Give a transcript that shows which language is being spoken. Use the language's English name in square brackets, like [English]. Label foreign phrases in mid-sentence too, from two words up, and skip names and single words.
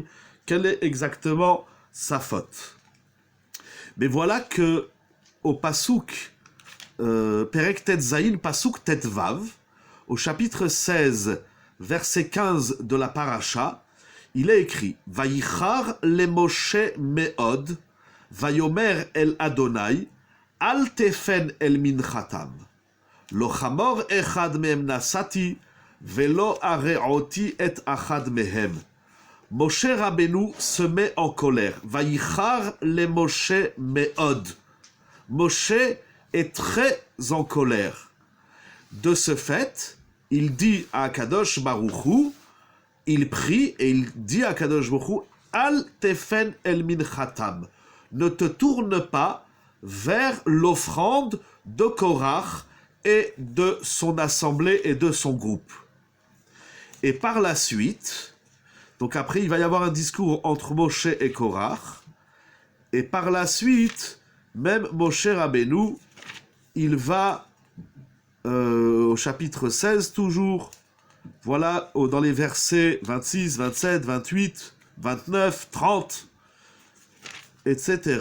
[French] Quelle est exactement sa faute? Mais voilà que au [Hebrew] פסוק, פרק ט"ז, פסוק ט"ו, [French] au chapitre 16, verset 15 de la paracha, il est écrit [Hebrew] « ויחר למשה מאד, ויאמר אל ה', אל תפן אל מנחתם. לא חמור אחד מהם נשאתי, ולא הרעתי את אחד מהם. [French] » Moshe Rabbeinu se met en colère. [Hebrew] ויחר למשה מאד. [French] Moshe est très en colère. De ce fait, il dit à [Hebrew] הקדוש ברוך הוא, [French] il prie et il dit à [Hebrew] הקדוש ברוך הוא, אל תפן אל מנחתם. [French] Ne te tourne pas vers l'offrande de Korach et de son assemblée et de son groupe. Et par la suite, donc après il va y avoir un discours entre Moshe et Korach, et par la suite, même Moshe Rabbeinu, il va, au chapitre 16 toujours, voilà, dans les versets 26, 27, 28, 29, 30, etc.